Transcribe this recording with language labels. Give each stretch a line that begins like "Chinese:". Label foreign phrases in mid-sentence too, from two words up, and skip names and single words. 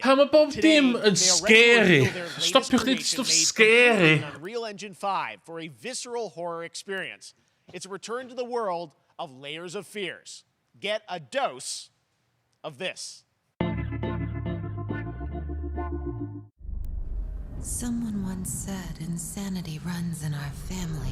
Welsh: Pam mae bob dim yn scary. Stopiwch neud
English: stuff scary. Unreal Engine 5 for a visceral horror experience. It's a return to the world of Layers of Fears. Get a dose of this. Someone once said insanity runs in our family.